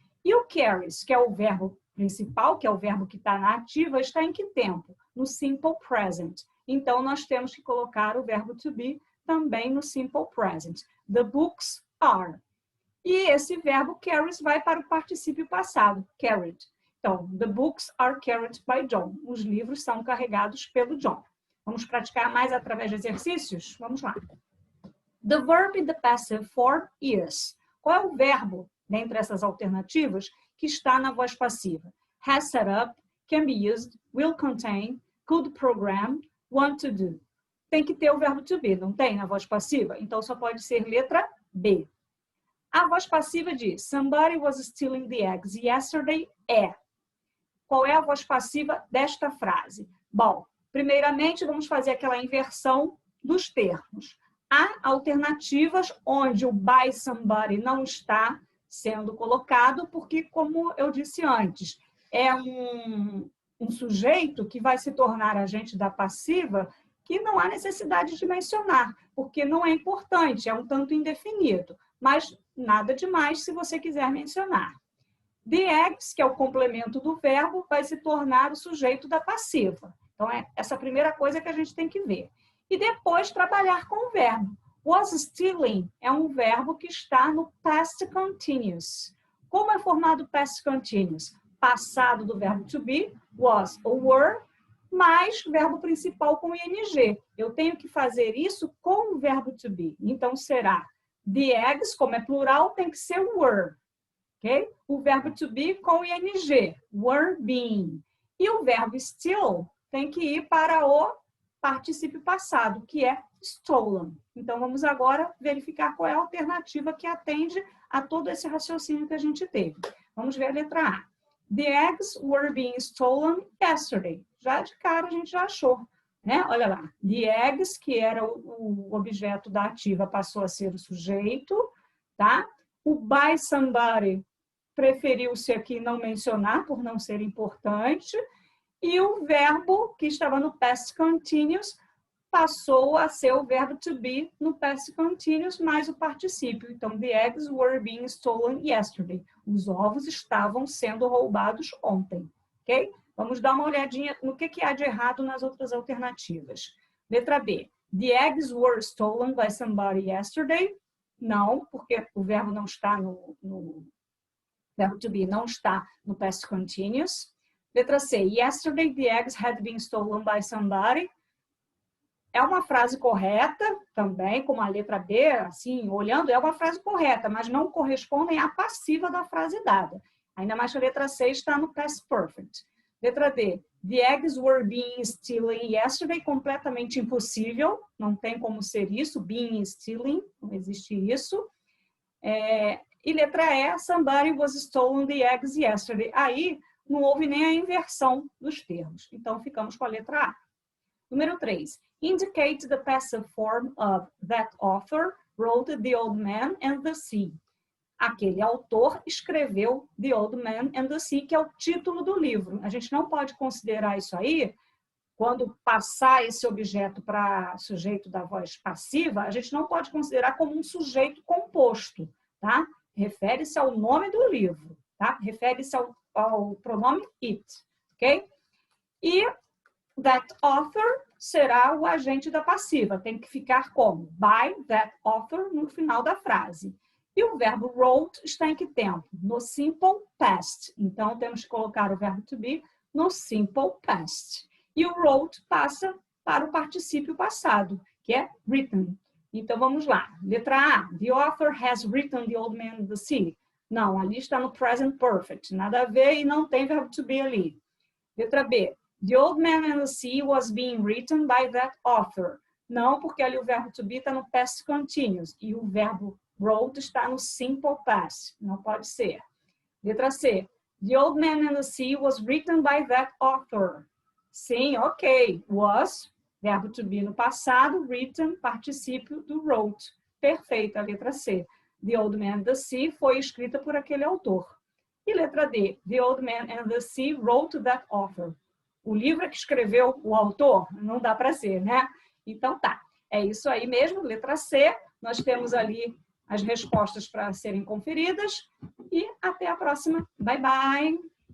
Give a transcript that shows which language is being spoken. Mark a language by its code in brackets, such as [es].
[pt] E o carries, que é o verbo principal, que é o verbo que está na ativa, está em que tempo? No simple present. Então, nós temos que colocar o verbo to be também no simple present. [en] The books are. [pt] E esse verbo carries vai para o particípio passado, carried. [en] Então, the books are carried by John. [pt] Os livros são carregados pelo John. Vamos praticar mais através de exercícios? Vamos lá. [en] The verb in the passive form is. [pt] Qual é o verbo, dentre essas alternativas, que está na voz passiva? [en] Has set up, can be used, will contain, could program, want to do. [pt] Tem que ter o verbo to be, não tem na voz passiva? Então, só pode ser letra B. A voz passiva diz, [en] somebody was stealing the eggs yesterday é. [pt] Qual é a voz passiva desta frase? Bom, primeiramente vamos fazer aquela inversão dos termos. Há alternativas onde o [en] by somebody [pt] não está sendo colocado, porque, como eu disse antes, é um sujeito que vai se tornar agente da passiva que não há necessidade de mencionar, porque não é importante, é um tanto indefinido, mas nada demais se você quiser mencionar. The eggs, que é o complemento do verbo, vai se tornar o sujeito da passiva. Então, é essa primeira coisa que a gente tem que ver. E depois, trabalhar com o verbo. Was stealing é um verbo que está no past continuous. Como é formado o past continuous? Passado do verbo to be, was ou were, mais verbo principal com ing. Eu tenho que fazer isso com o verbo to be. Então, será [en] the eggs, [pt] como é plural, tem que ser were. Okay? O verbo to be com ing, [en] were being. [pt] E o verbo steal tem que ir para o particípio passado, que é stolen. Então, vamos agora verificar qual é a alternativa que atende a todo esse raciocínio que a gente teve. Vamos ver a letra A. [en] The eggs were being stolen yesterday. [pt] Já de cara a gente já achou, né? Olha lá. [en] The eggs, [pt] que era o objeto da ativa, passou a ser o sujeito, tá? O [en] by somebody [pt] preferiu-se aqui não mencionar, por não ser importante, e o verbo que estava no past continuous passou a ser o verbo to be no past continuous mais o particípio. [en] Então, the eggs were being stolen yesterday. [pt] Os ovos estavam sendo roubados ontem, ok? Vamos dar uma olhadinha no que há de errado nas outras alternativas. Letra B. [en] The eggs were stolen by somebody yesterday. [pt] Não, porque o verbo não está no verbo to be não está no past continuous. Letra C. [en] Yesterday the eggs had been stolen by somebody. [pt] É uma frase correta também, como a letra B, assim, olhando, é uma frase correta, mas não correspondem à passiva da frase dada. Ainda mais que a letra C está no past perfect. Letra D. [en] The eggs were being stealing yesterday. [pt] Completamente impossível. Não tem como ser isso. [en] Being stealing. [pt] Não existe isso. E letra E. [en] Somebody was stolen the eggs yesterday. [pt] Aí não houve nem a inversão dos termos. Então, ficamos com a letra A. Número 3. [en] Indicate the passive form of that author wrote The Old Man and the Sea. [pt] aquele autor escreveu The Old Man and the Sea, que é o título do livro. A gente não pode considerar isso aí, quando passar esse objeto para sujeito da voz passiva, a gente não pode considerar como um sujeito composto, tá? Refere-se ao nome do livro, tá? Refere-se ao pronome it, ok? E [en] that author [pt] será o agente da passiva, tem que ficar como? [en] By that author [pt] no final da frase. E o verbo wrote está em que tempo? No simple past. Então, temos que colocar o verbo to be no simple past. E o wrote passa para o particípio passado, que é written. Então, vamos lá. Letra A. [en] The author has written The Old Man and the Sea. [pt] Não, ali está no present perfect. Nada a ver e não tem verbo to be ali. Letra B. [en] The Old Man and the Sea was being written by that author. [pt] Não, porque ali o verbo to be está no past continuous. E o verbo wrote está no simple past. Não pode ser. Letra C. [en] The Old Man and the Sea was written by that author. [pt] Sim, ok. Was, verbo to be no passado, written, particípio do wrote. Perfeito, a letra C. The Old Man and the Sea foi escrita por aquele autor. E letra D. [en] The Old Man and the Sea wrote that author. [pt] O livro que escreveu o autor? Não dá para ser, né? Então tá. É isso aí mesmo, letra C. Nós temos ali as respostas para serem conferidas. E até a próxima. [en] Bye, bye!